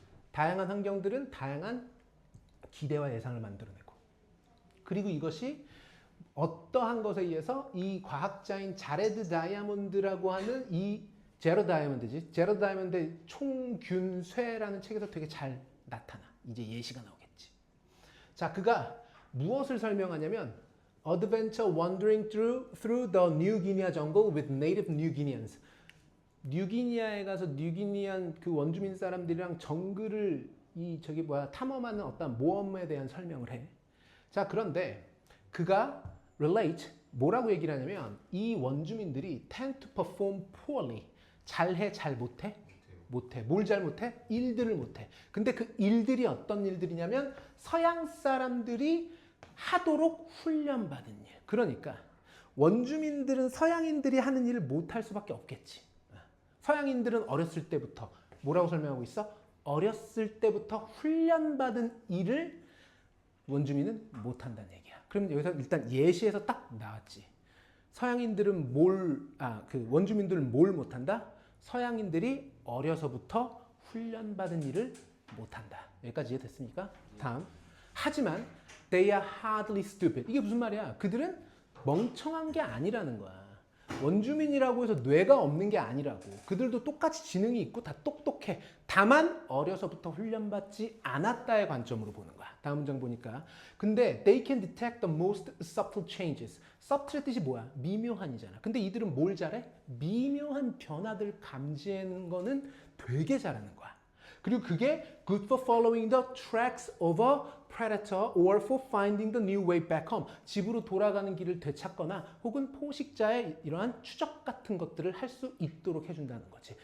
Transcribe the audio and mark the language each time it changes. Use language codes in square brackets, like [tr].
[ko] 다양한 환경들은 다양한 기대와 예상을 만들어내고, 그리고 이것이 어떠한 것에 의해서 이 과학자인 자레드 다이아몬드라고 하는 이 제로 다이아몬드지. 제로 다이아몬드의 총균쇠라는 책에서 되게 잘 나타나. 이제 예시가 나오겠지. 자, 그가 무엇을 설명하냐면 [en] Adventure wandering through the New Guinea jungle with native New Guineans. [ko] 뉴기니아에 가서 뉴기니안 그 원주민 사람들이랑 정글을 탐험하는 어떤 모험에 대한 설명을 해. 자, 그런데 그가 relate 뭐라고 얘기를 하냐면 이 원주민들이 [en] tend to perform poorly. [ko] 잘해, 잘 못해? 못해. 뭘 잘 못해? 일들을 못해. 근데 그 일들이 어떤 일들이냐면 서양 사람들이 하도록 훈련받은 일. 그러니까 원주민들은 서양인들이 하는 일을 못할 수밖에 없겠지. 서양인들은 어렸을 때부터 뭐라고 설명하고 있어? 어렸을 때부터 훈련받은 일을 원주민은 못한다는 얘기야. 그럼 여기서 일단 예시에서 딱 나왔지. 서양인들은 원주민들은 뭘 못한다? 서양인들이 어려서부터 훈련받은 일을 못한다. 여기까지 이해됐습니까? 다음. 하지만 [en] they are hardly stupid. [ko] 이게 무슨 말이야? 그들은 멍청한 게 아니라는 거야. 원주민이라고 해서 뇌가 없는 게 아니라고. 그들도 똑같이 지능이 있고 다 똑똑해. 다만 어려서부터 훈련받지 않았다의 관점으로 보는 거야. 다음 문장 보니까. 근데 [en] they can detect the most subtle changes. [ko] subtle의 뜻이 뭐야? 미묘한이잖아. 근데 이들은 뭘 잘해? 미묘한 변화들 감지하는 거는 되게 잘하는 거야. 그리고 그게 [en] good for following the tracks of a predator or for finding the new way back home. [ko] 집으로 돌아가는 길을 되찾거나 혹은 포식자의 이러한 추적 같은 것들을 할 수 있도록 해준다는 거지.